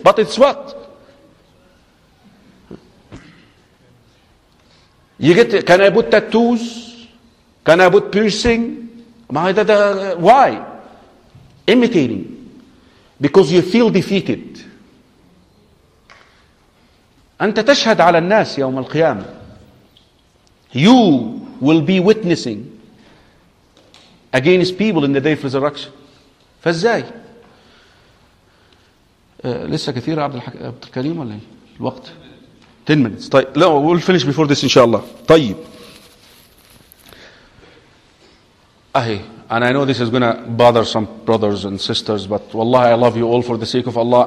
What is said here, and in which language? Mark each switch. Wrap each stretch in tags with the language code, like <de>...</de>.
<en>But it's what? Can I put tattoos? Can I put piercing? Why? Imitating. Because you feel defeated.</en> <ar>أنت تشهد على الناس يوم القيامة.</ar> <en>You will be witnessing against people in the day of resurrection.</en> <ar>فازاي؟ لسه كثير عبد الكريم ولا الوقت؟</ar> <en>10 minutes.</en> <ar>طيب لا,</ar> <en>we'll finish before this إن شاء الله.</en> <ar>طيب. أهي.</ar> <en>And I know this is going to bother some brothers and sisters, but والله I love you all for the sake of Allah.</en>